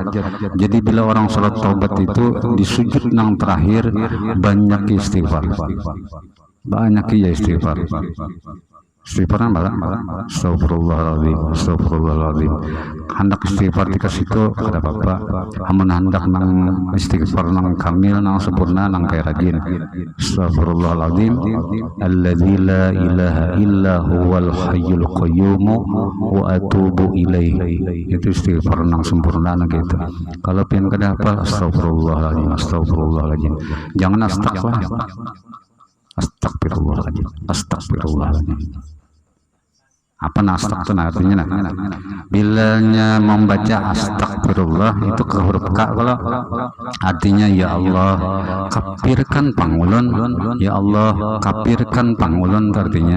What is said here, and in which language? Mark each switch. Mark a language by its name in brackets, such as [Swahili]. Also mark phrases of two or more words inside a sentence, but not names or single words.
[Banjar] Jadi bila orang sholat taubat itu di sujud yang terakhir banyak istighfar, banyak istighfar. Istighfarnya malah astagfirullahaladzim. Hendak istighfar dikasih itu kada apa-apa. Amun hendak nang istighfar nang kamil nang sempurna nang kaya rajin. [Arabic] أستغفر الله العظيم الذي لا إله إلا هو الحي القيوم وأتوب إليه. [Banjar] Itu istighfar nang sempurna nang gitu. Kalau pian kada apa astagfirullahaladzim. Jangan astagfirullahaladzim. Apa nastak itu artinya? Bilanya membaca astagfirullah itu ke huruf K, kalau artinya [Arabic] يا الله [Banjar] kapirkan pangulun, [Arabic] يا الله [Banjar] kapirkan pangulun artinya.